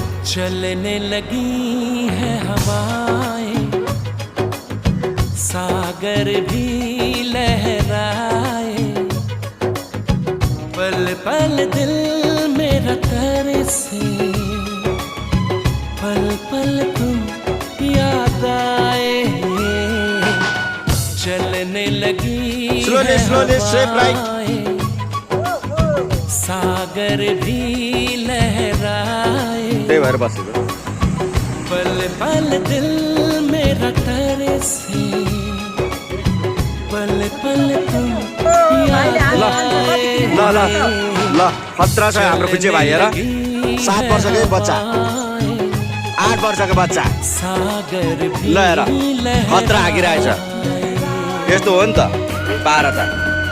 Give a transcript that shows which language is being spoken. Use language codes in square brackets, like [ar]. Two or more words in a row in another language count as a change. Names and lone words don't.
[hi] चलने लगी है हवाएं, सागर भी लहराए, पल पल दिल मेरा तरसे, पल पल तुम याद आए। चलने लगी [en] Slowly, slowly, straight right. [hi] सागर भी लहराए, [ne] त्यही भएर बसेको [hi] पल पल दिल मेरा तरसे, पल पल तुम याद आए। [ne] ल खतरा छ हाम्रो पिछे भाइ हेर 7 वर्षकै बच्चा 8 वर्षको बच्चा [hi] सागर भी [ne] ल हेर खतरा आगिरहेछ यस्तो हो नि त पारा त